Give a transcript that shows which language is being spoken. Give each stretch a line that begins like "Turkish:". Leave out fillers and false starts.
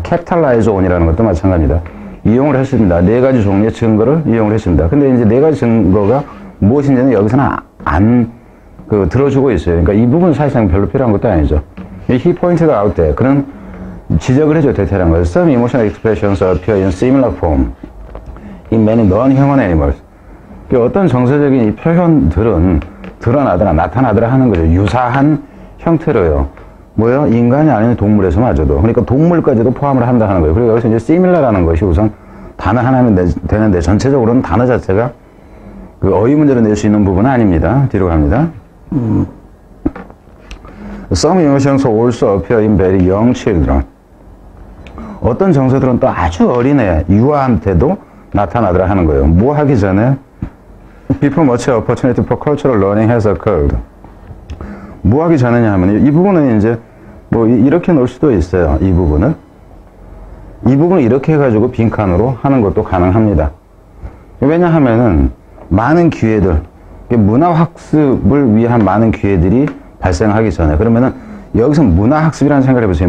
Korean: capitalize on이라는 것도 마찬가지입니다. 이용을 했습니다. 4가지 종류의 증거를 이용을 했습니다. 근데 이제 4가지 증거가 무엇인지는 여기서는 안 들어주고 있어요. 그러니까 이 부분 사실상 별로 필요한 것도 아니죠.
English: he pointed out there
Korean: 그런 지적을 해줘 대테란 거예요.
English: Some emotional expressions appear in similar form in many non-human animals.
Korean: 어떤 정서적인 이 표현들은 드러나더라, 나타나더라 하는 거죠. 유사한 형태로요. 뭐요? 인간이 아닌 동물에서마저도. 그러니까 동물까지도 포함을 한다 하는 거예요. 그리고 여기서 이제 similar라는 것이 우선 단어 하나면 되는데 전체적으로는 단어 자체가 그 어휘 문제를 낼 수 있는 부분은 아닙니다. 뒤로 갑니다.
English: Some emotions also appear in very young children.
Korean: 어떤 정서들은 또 아주 어린애, 유아한테도 나타나더라 하는 거예요. 뭐 하기 전에
English: Before much opportunity for cultural learning has occurred.
Korean: 뭐 하기 전에냐 하면 이 부분은 이제 뭐 이렇게 놓을 수도 있어요. 이 부분을 이렇게 해가지고 빈칸으로 하는 것도 가능합니다. 왜냐하면은 많은 기회들, 문화학습을 위한 많은 기회들이 발생하기 전에 그러면은 여기서 문화학습이라는 생각을 해보세요.